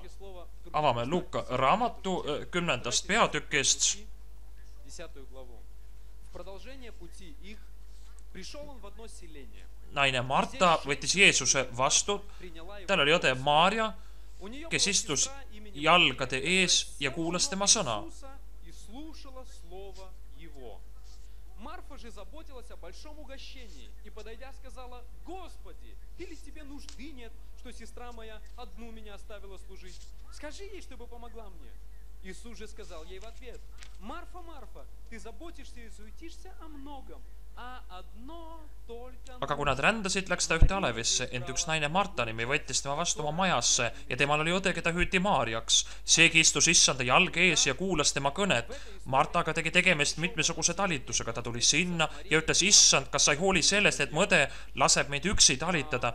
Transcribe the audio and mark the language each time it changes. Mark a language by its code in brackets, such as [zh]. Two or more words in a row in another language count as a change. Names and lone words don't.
[et] Avame Luuka raamatu 10. peatükist. Naine Marta võttis Jeesuse vastu. Tal oli õde Maarja, kes istus jalgade ees ja kuulas tema sõna. [ru] Марфа же заботилась о большом угощении и, подойдя, сказала: Господи, или тебе нужды нет, что сестра моя одну меня оставила служить? Скажи ей, чтобы помогла мне. Иисус же сказал ей в ответ: Марфа, Марфа, ты заботишься и суетишься о многом, а одно только... [et] Aga kui nad rändasid, läks ta ühte alevisse, ent üks naine Marta nimi võttis tema vastu oma majasse ja temal oli õde, keda hüüti Maarjaks. Seegi istus issanda jalge ees ja kuulas tema kõnet. Marta aga tegi tegemist mitmesuguse talitusega. Ta tuli sinna ja ütles: Issand, kas sa ei hooli sellest, et mu õde laseb meid üksi talitada?